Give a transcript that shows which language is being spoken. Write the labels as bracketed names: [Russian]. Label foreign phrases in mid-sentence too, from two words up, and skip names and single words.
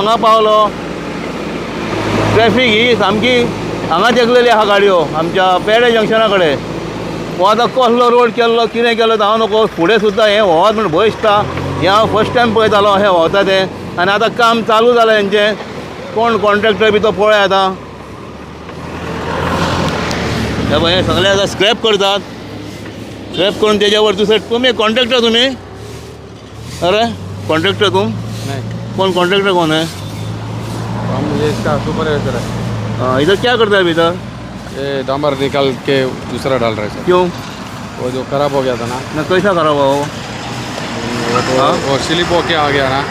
[Konkani] हांगा पावलो ट्रॅफिक ही सामकी हांगा तेगलेली आहा गाडयो आमच्या पेडे जंक्शना कडेन हो आतां कसलो रोड केल्लो कितें केलो हांव नको फुडें सुद्दां हें व्होवत म्हण भंय दिसता हें हांव [English] first time [Konkani] पळयतालो हें व्होंवता तें आनी आतां काम चालू जालां हेंचें कोण कॉन्ट्रॅक्टर बी तो पळय आतां हे पळय हें सगळें आतां स्क्रॅप करतात स्क्रॅप करून तेज्या वर दुसरें तुमी कॉन्ट्रॅक्टर तुमी अरे कॉन्ट्रॅक्टर [Hindi] तुम कौन कॉन्ट्रैक्टर कौन है? हम ये इसका सुपरवाइजर है। हाँ, इधर क्या करता है अभी इधर? ये डामर निकाल के दूसरा डाल रहे सर। क्यों? वो जो खराब हो गया था ना। कैसा खराब हुआ वो? वो स्लिप होके आ गया ना।